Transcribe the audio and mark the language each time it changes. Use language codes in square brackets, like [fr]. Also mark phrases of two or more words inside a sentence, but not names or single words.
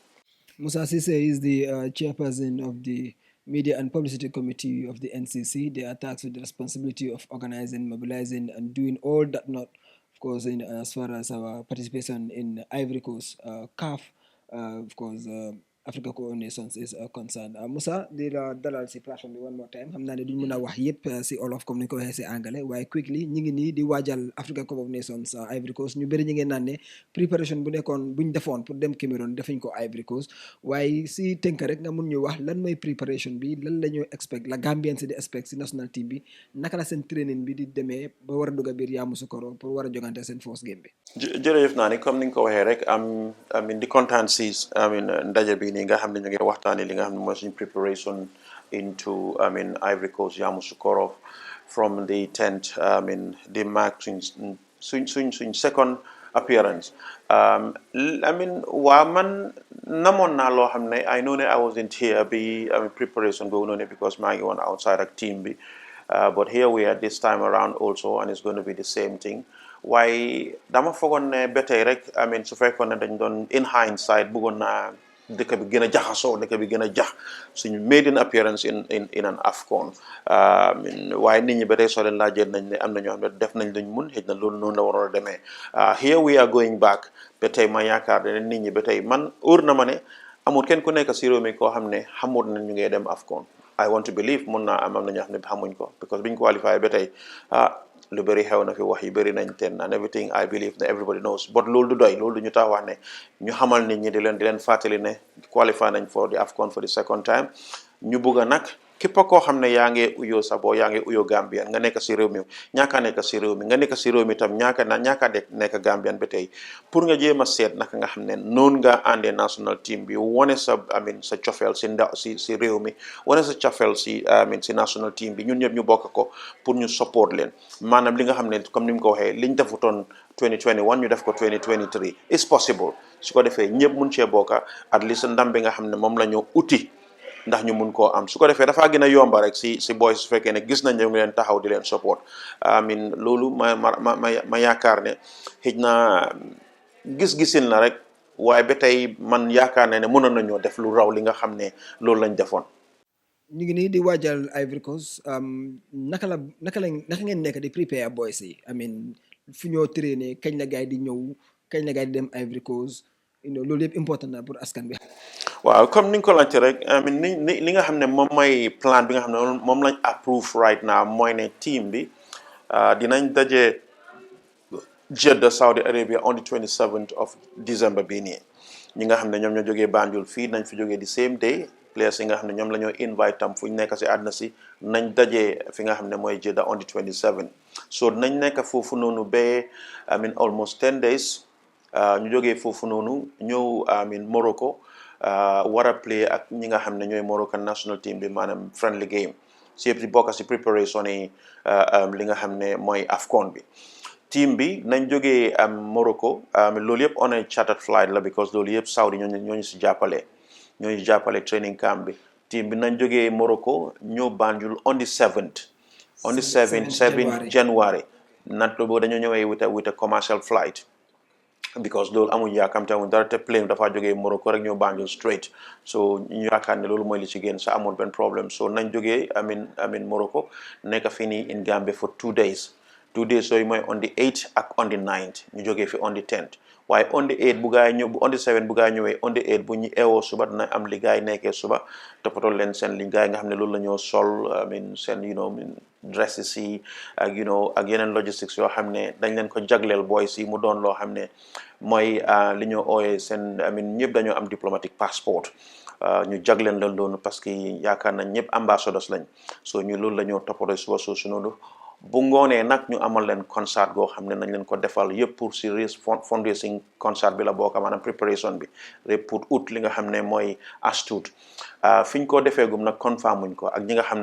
[en] Musa Sise is the chairperson of the Media and Publicity Committee of the NCC. They are tasked with the responsibility of organizing, mobilizing, and doing all that, not, of course, as far as our participation in Ivory Coast, CAF, of course, Africa Coordinations is concerned. [wo] Musa, di la dalal si platform bi [en] one more time. [wo] Xam naa ne duñ mën a wax yëpp si olof comme ni ko waxee si anglais, waaye quickly ñi ngi nii di waajal Africa Cup of Nations Ivory Coast. Ñu bëri ñi ngeen naan ne préparation bu nekkoon buñ defoon pour dem Cameroon defuñ ko Ivory Coast, waaye si tënk rek nga mun ñu wax lan mooy préparation bi, lan la ñu expect, la Gambian si di expect si [en] national team [wo] bi, naka la seen training bi di demee ba war a dugg biir Yamoussoukro pour war a jogante seen [en] first game [wo] bi. jërëjëf naa ni comme ni nga ko waxee rek di kontaan si ndaje bi nii nga xam ne ñu ngi waxtaanee li nga xam ne mooy suñu [en] preparation into [wo] Ivory Coast Yamoussoukro [en] from the 10th [wo] di mark suñ [en] second appearance. [wo] Waa man namoon naa loo xam ne [en] I know [wo] ne [en] I wasn't here [wo] bi preparation boobu noonu because maa ngi woon outside ak team bi, [en] but here we are this time around also, and it's going to be the same thing. [wo] Waaye dama foogoon ne ba tey rek su fekkoon ne dañ doon [en] in hindsight [wo] bëggoon naa dëkk bi gën a jaxasoo, dëkk bi gën a jax suñu [en] maiden appearance in an Afcon. [wo] waaye nit ñi ba tey soo leen laajee nañ ne am na ñoo xam ne def nañ luñ mun, xëy na loolu noonu la waroon a demee. [en] Here we are going back. [wo] Ba tey ma yaakaar ne nit ñi ba tey man óor na ma ne amul kenn ku nekk si réew mi koo xam ne xamut na ñu ngay dem Afcon. [en] I want to believe [wo] mun naa am na ñoo xam ne xamuñ ko, because biñ qualifié ba tey lu bëri xew na fi, wax yi bëri nañ ten [en] and everything. I believe that everybody knows, but [wo] loolu du doy, loolu du ñu tax wax ne ñu xamal nit ñi di leen fàttali ne qualify nañ [en] for the Afcon for the second time. [wo] Ñu bugg a nag képp koo xam ne yaa ngi uyoo sa boo yaa ngi uyoo Gambian nga nekk si réew mi, ñaaka nekk si réew mi nga nekk si réew mi tam ñaaka nekk Gambian ba tey, pour nga jéem a seet naka nga xam ne noonu nga àndee [en] national team [wo] bi, wane sa sa cofeel si réew mi, wane sa cofeel si [en] national team [wo] bi, ñun ñëpp ñu bokk ko pour ñu support leen. Maanaam li nga xam ne comme ni mu ko waxee liñ defutoon 2021 ñu def ko 2023 [en] is possible. [wo] su ko defee ñëpp mun cee bokka [en] at least [wo] ndam bi nga xam ne moom la ñu uti ndax ñu mun koo am. su ko defee dafaa gën a yomba rek si boys su fekkee ne gis nañ ne ngi leen taxaw di leen support. loolu ma yaakaar ne xëj na gis-gisin la rek, waaye ba tey man yaakaar ne mënoon nañoo def lu raw li nga xam ne loolu lañ defoon. ñu ngi nii di waajal Ivory Coast, naka ngeen nekk di prepare boys yi, fu ñoo traîner, kañ la gaay di ñëw, kañ la gaay di dem Ivory Coast, loolu yëpp important na pour askan bi. waaw comme ni nga ko laajte rek li nga xam ne moom mooy plan bi nga xam ne moom lañ approve [en] right now [wo] mooy ne team bi dinañ daje Jeddah Saudi Arabia [en] on the 27th of December [wo] bii nii ñi nga xam ne ñoom ñoo jógee Banjul fii nañ fi jógee [en] the same day [wo] players yi nga xam ne ñoom la ñoo invite tam fu ñu nekk si àdduna si nañ dajee fi nga xam ne mooy Jeddah [en] on the 27th [wo] so nañ nekk foofu noonu ba [en] I mean almost 10 days [wo] ñu jógee foofu noonu ñëw [en] I mean [wo] Morocco war a play ak ñi nga xam ne ñooy [en] Moroccan national team [wo] bi maanaam [en] friendly game [wo] si yëpp si bokk si préparation yi li nga xam ne mooy Afcon bi team bi nañ jógee Morocco loolu yëpp [en] on a chartered flight [wo] la because loolu yëpp Saudi ñooñu si jàppale ñooñu jàppale [en] training camp [wo] bi team bi nañ jógee Morocco ñëw Banjul [en] on the 7th on the [wo] 7 January nat boobu dañoo ñëwee [en] with a commercial flight [wo] because loolu amuñ yaakamte amuñ dara te plane dafa jógee Morocco rek ñëw Banjul straight so ñu yaakaar ne loolu mooy li ci génn sa amul benn problème so nañ jógee amin Morocco nekk fii nii [en] in Gambia for 2 days [wo] 2 days yooyu mooy [en] on the 8th [wo] ak [en] on the 9th [wo] ñu jógee fi [en] on the 10th [wo] waaye [en] on the 8th [wo] bu gaa yi ñëw [en] on the 7th [wo] bu gaa yi ñëwee [en] on the 8th [wo] bu ñu eewoo suba dina am li gaa yi nekkee suba toppatoo leen seen li gaa yi nga xam ne loolu la ñoo sol seen dresses yi ak ak yeneen logistics yoo xam ne dañ leen ko jagleel boys yi mu doon loo xam ne mooy li ñoo ooyee seen ñëpp dañoo am [en] diplomatic passport [wo] ñu jagleen leen loolu [fr] parce que [wo] yaakaar nañ ñëpp ambassadors lañ so ñu loolu la ñoo toppatoo suba soosu noonu bu ngoonee nag ñu amal leen concert goo xam ne nañ leen ko defal yëpp pour si [en] fundraising concert [wo] bi la bokk maanaam préparation bi rek pour ut li nga xam ne mooy astute fi ñu ko defee gum nag confirm muñ ko ak ñi nga xam